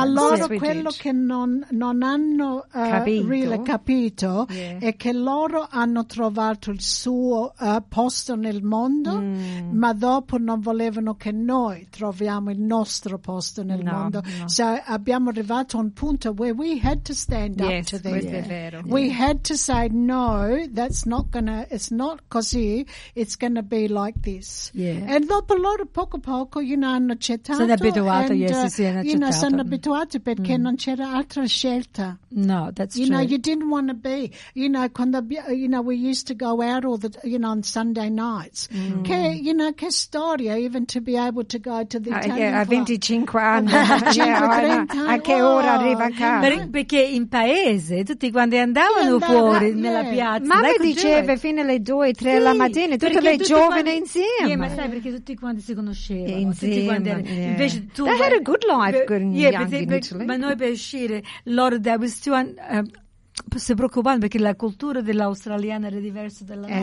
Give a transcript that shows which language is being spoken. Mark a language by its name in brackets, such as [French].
[Italian] ma loro, yes, quello che non hanno capito, yeah, è che loro hanno trovato il suo posto nel mondo, ma dopo non volevano che noi troviamo il nostro posto nel mondo. [English] No. So [Italian] abbiamo arrivato a un punto [English] where we had to stand up to them. [Italian] Yes, questo è vero. [English] We had to say, no, that's not gonna, it's not [Italian] così, [English] it's gonna be like this. Yeah. And [Italian] dopo loro, poco a poco, [English] you know, [Italian] hanno accettato. Sono abituato, sono abituato perché non c'era altra scelta. [English] No, that's true. You know, you didn't want to be, you know, [Italian] quando, [English] you know, we used to go out all the, you know, on Sunday nights. Mm. [Italian] Che, [English] you know, [Italian] che storia, [English] even to be able to go to the Italian [Italian] club. 25 anni. A che ora arriva a casa? Perché in paese, tutti quando andavano fuori, nella piazza. Ma lei diceva fino alle 2-3 della mattina, tutte le giovani insieme. Yeah, ma sai, perché tutti quanti si conoscevano. Insieme. Invece tu, [English] they had a good life, young in Italy. [Italian] Ma noi per uscire, loro, [English] they were still... [Italian] si preoccupano perché la cultura dell'australiana era diversa dalla nostra.